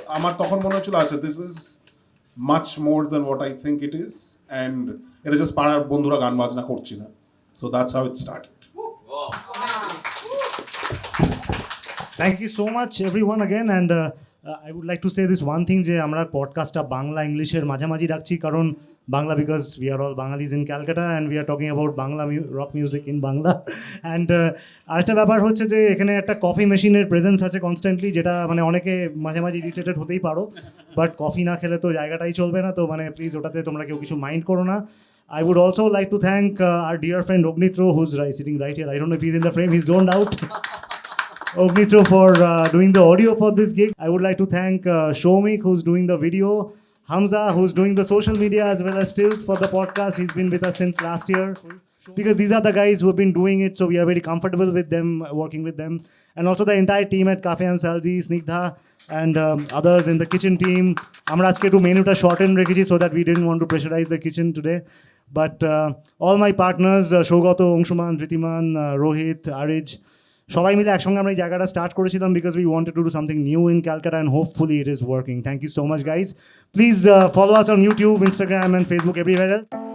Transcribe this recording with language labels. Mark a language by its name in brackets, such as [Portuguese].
[Bangla] আমার তখন মনে হচ্ছিল আচ্ছা [English] this is much more than what I think it is, and [Bangla] এটা জাস্ট পাড়ার বন্ধুরা গান বাজনা করছি না। [English] So that's how it started. Thank you so much everyone again, and I would like to say this one thing, [Bangla] যে আমরা পডকাস্টটা বাংলা ইংলিশের মাঝামাঝি রাখছি, কারণ Bangla, [English] because we are all Bangalis in Calcutta and we are talking about Bangla rock music in Bangla. [Bangla] And আরেকটা ব্যাপার হচ্ছে যে এখানে একটা কফি মেশিনের প্রেজেন্স আছে কনস্ট্যান্টলি, যেটা মানে অনেকে মাঝে মাঝে ইরিটেটেড হতেই পারো, বাট কফি না খেলে তো জায়গাটাই চলবে না, তো মানে প্লিজ ওটাতে তোমরা কেউ কিছু মাইন্ড করো না। [English] I would also like to thank our dear friend Agnitra, who's sitting right here. I don't know if he's in the frame, he's zoned out. Agnitra for doing the audio for this gig. I would like to thank Shomik, who's doing the video, Hamza, who's doing the social media as well as stills for the podcast. He's been with us since last year, because these are the guys who have been doing it, so we are very comfortable with them, working with them. And also the entire team at Kaffee Am Salzsee, Snigdha, and others in the kitchen team. [Bangla] Amra ajke to menu ta shorten rekhechi [English] so that we didn't want to pressurize the kitchen today. But all my partners, Shogato, Angshuman, Wriddhhayan, Rohit, Arij, [Bangla] সবাই মিলে একসঙ্গে আমরা এই জায়গাটা start করেছিলাম, [English] Because we wanted to do something new in Calcutta, and hopefully it is working. Thank you so much guys. Please follow us on YouTube, Instagram and Facebook, everywhere else.